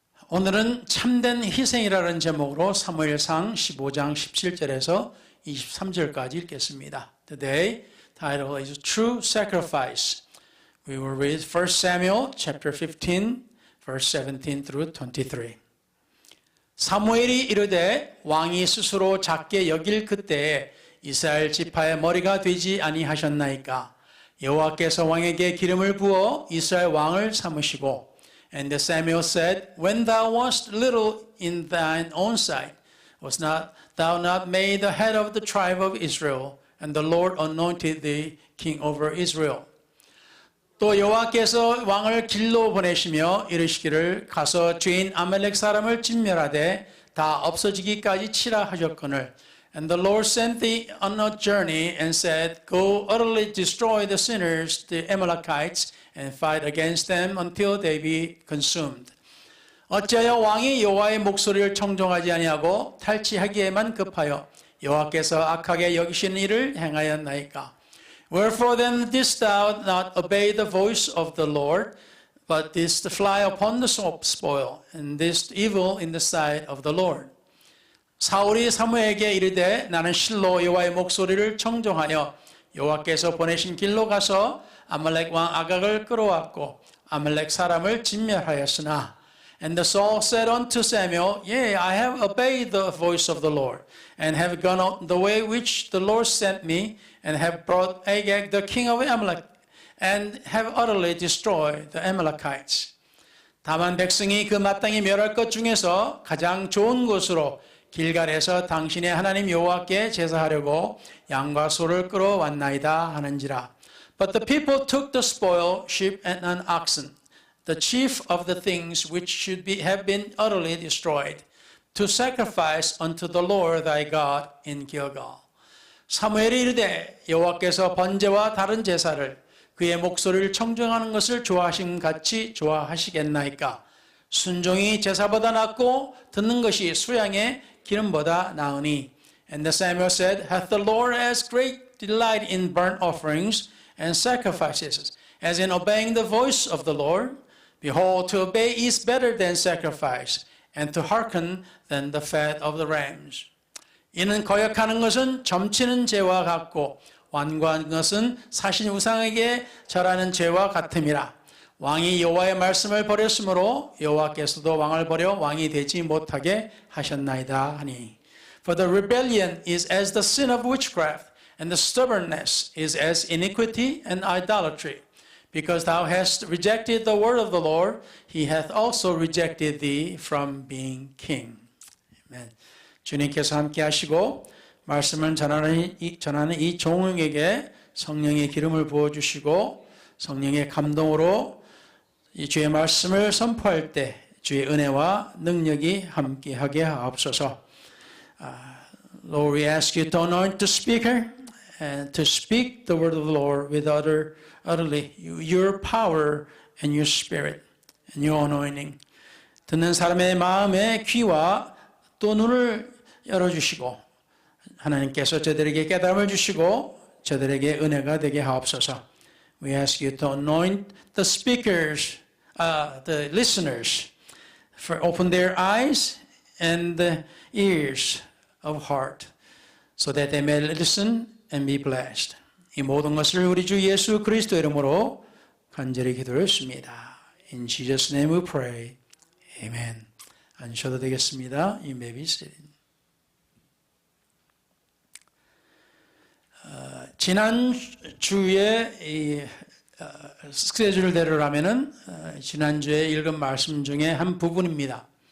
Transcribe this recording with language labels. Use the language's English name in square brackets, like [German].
[Korean] 오늘은 참된 희생이라는 제목으로 사무엘상 15장 17절에서 23절까지 읽겠습니다. [English] Today, title is True Sacrifice. We will read 1 Samuel chapter 15, verse 17 through 23. [Korean] 사무엘이 이르되 왕이 스스로 작게 여길 그때에 이스라엘 지파의 머리가 되지 아니하셨나이까? 여호와께서 왕에게 기름을 부어 이스라엘 왕을 삼으시고 [English] And Samuel said, When thou wast little in thine own sight, was not thou not made the head of the tribe of Israel, and the Lord anointed thee king over Israel. [Korean] 또 여호와께서 왕을 길로 보내시며 이르시기를 가서 죄인 아말렉 사람을 진멸하되 다 없어지기까지 치라 하셨거늘. [English] And the Lord sent thee on a journey and said, Go utterly destroy the sinners, the Amalekites, and fight against them until they be consumed. [Korean] 어찌하여 왕이 여호와의 목소리를 청종하지 아니하고 탈취하기에만 급하여 여호와께서 악하게 여기시는 일을 행하였나이까? [English] Wherefore then didst thou not obey the voice of the Lord, but didst fly upon the spoil, and didst evil in the sight of the Lord? [Korean] 사울이 사무엘에게 이르되 나는 실로 여호와의 목소리를 청종하여 여호와께서 보내신 길로 가서 아말렉 왕 아각을 끌어왔고 아말렉 사람을 진멸하였으나 [English] And the Saul said unto Samuel, Yea, I have obeyed the voice of the Lord, and have gone out the way which the Lord sent me, and have brought Agag the king of Amalek, and have utterly destroyed the Amalekites. [Korean] 다만 백성이 그 마땅히 멸할 것 중에서 가장 좋은 곳으로 길갈에서 당신의 하나님 여호와께 제사하려고 양과 소를 끌어왔나이다 하는지라. [English] But the people took the spoil, sheep and an oxen, the chief of the things which should have been utterly destroyed, to sacrifice unto the Lord thy God in Gilgal. [Korean] 사무엘이 이르되 여호와께서 번제와 다른 제사를 그의 목소리를 청정하는 것을 좋아하신 같이 좋아하시겠나이까? 순종이 제사보다 낫고 듣는 것이 수양의 기름보다 나으니. [English] And the Samuel said, Hath the Lord as great delight in burnt offerings and sacrifices, as in obeying the voice of the Lord? Behold, to obey is better than sacrifice, and to hearken than the fat of the rams. [Korean] 이는 거역하는 것은 점치는 죄와 같고 완고한 것은 사신 우상에게 절하는 죄와 같음이라. 왕이 여호와의 말씀을 버렸으므로 여호와께서도 왕을 버려 왕이 되지 못하게 하셨나이다 하니. [English] For the rebellion is as the sin of witchcraft, and the stubbornness is as iniquity and idolatry. Because thou hast rejected the word of the Lord, he hath also rejected thee from being king. [Korean] 아멘. 주님께서 함께 하시고 말씀을 전하는 이 종에게 성령의 기름을 부어주시고 성령의 감동으로 이 주의 말씀을 선포할 때 주의 은혜와 능력이 함께하게 하옵소서. [English] Lord, we ask you to anoint the speaker and to speak the word of the Lord with utterly your power and your spirit and your anointing. [Korean] 듣는 사람의 마음의 귀와 또 눈을 열어주시고 하나님께서 저들에게 깨달음을 주시고 저들에게 은혜가 되게 하옵소서. [English] We ask you to anoint the speakers, the listeners, for open their eyes and the ears of heart, so that they may listen and be blessed. [Korean] 이 모든 것을 우리 주 예수 그리스도 이름으로 간절히 기도했습니다. [English] In Jesus' name we pray. Amen. [Korean] 앉으셔도 되겠습니다. [English] You may be seated. [Korean] 지난 주에 이 스케줄대로라면은 지난 주에 읽은 말씀 중에 한 부분입니다.